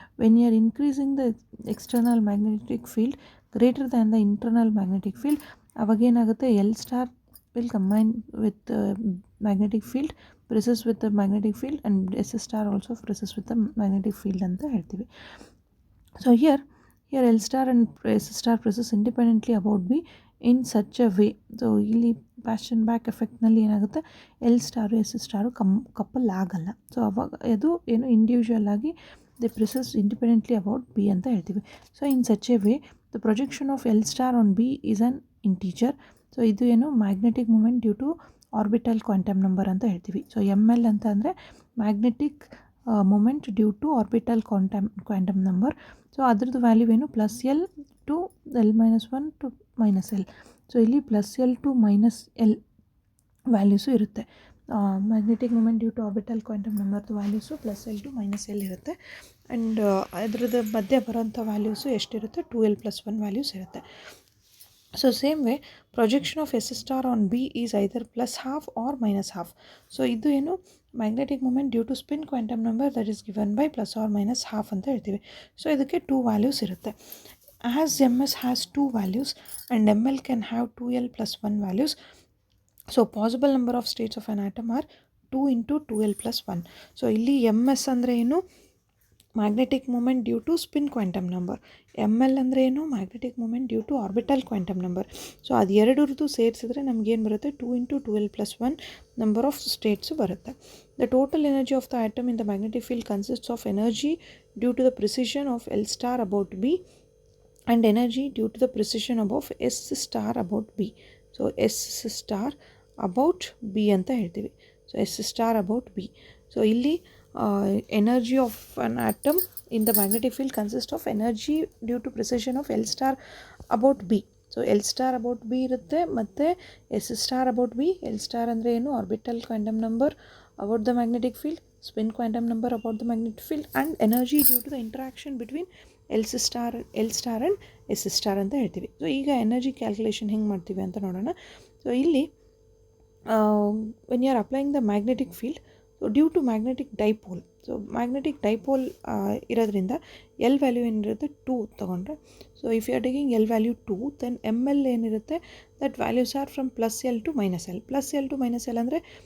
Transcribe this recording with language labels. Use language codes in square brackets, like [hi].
[en] when you are increasing the external magnetic field greater than the internal magnetic field, ಅವಾಗೇನಾಗುತ್ತೆ, L star will combine with magnetic field, presses with the magnetic field, and S star also presses with the magnetic field [kn] ಅಂತ ಹೇಳ್ತೀವಿ. [en] So here L star and S star presses independently about B in such a way. [kn] So ಇಲ್ಲಿ passion back ಎಫೆಕ್ಟ್ನಲ್ಲಿ ಏನಾಗುತ್ತೆ, L star S star couple ಆಗಲ್ಲ. So ಅವಾಗ ಅದು ಏನು individual ಆಗಿ [en] the presses independently about B [kn] ಅಂತ ಹೇಳ್ತೀವಿ. [en] So in such a way the projection of L star on B is an integer. [kn] So ಇದು ಏನು magnetic moment due to orbital quantum number ಅಂತ ಹೇಳ್ತೀವಿ. [en] So M L ಅಂತ ಅಂದರೆ magnetic moment due to orbital quantum number. [kn] So ಅದ್ರದ್ದು value ಏನು, plus L two L-1 to minus L. So ಇಲ್ಲಿ plus L two minus L values ಇರುತ್ತೆ. Magnetic moment due to orbital quantum ನಂಬರ್ದು values plus L two minus L ಇರುತ್ತೆ. And ಅದ್ರದ್ದು ಮಧ್ಯೆ ಬರೋಂಥ values ಎಷ್ಟಿರುತ್ತೆ, 2L+1 values ಇರುತ್ತೆ. [en] So same way projection of S star on B is either plus half or minus half. So ಇದು ಏನು magnetic moment due to spin quantum number that is given by plus or minus half ಅಂತ ಹೇಳ್ತೀವಿ. [kn] So ಇದಕ್ಕೆ 2 values ಇರುತ್ತೆ. [en] As MS has 2 values and ML can have 2L+1 values. So possible number of states of an atom are 2 into 2L+1. So ಇಲ್ಲಿ MS ಅಂದರೆ ಏನು, magnetic moment due to spin quantum number. M L ಅಂದರೆ ಏನು, magnetic moment due to orbital quantum number. [kn] So ಅದು ಎರಡರದ್ದು ಸೇರಿಸಿದ್ರೆ ನಮಗೇನು ಬರುತ್ತೆ, 2 into 2L+1 number of states ಬರುತ್ತೆ. [en] The total energy of the atom in the magnetic field consists of energy due to the precision of L star about B and energy due to the precision about S star about B. So S star about B ಅಂತ ಹೇಳ್ತೀವಿ. So S star about B. So ಇಲ್ಲಿ energy of an atom in the magnetic field consists of energy due to precision of L star about B. So L star about B ಇರುತ್ತೆ ಮತ್ತು S star about B. L star [kn] ಅಂದರೆ ಏನು, [en] Orbital quantum number about the magnetic field, spin quantum number about the magnetic field, and energy due to the interaction between L star and S star ಅಂತ ಹೇಳ್ತೀವಿ. So ಈಗ energy calculation ಹೆಂಗೆ ಮಾಡ್ತೀವಿ ಅಂತ ನೋಡೋಣ. So ಇಲ್ಲಿ when you are applying the magnetic field, so due to magnetic dipole, so magnetic dipole ಇರೋದ್ರಿಂದ L value ಏನಿರುತ್ತೆ 2 ತೊಗೊಂಡ್ರೆ, so if you are taking L value 2 then M L ಏನಿರುತ್ತೆ that values are from plus L to minus L. Plus L to minus L ಅಂದರೆ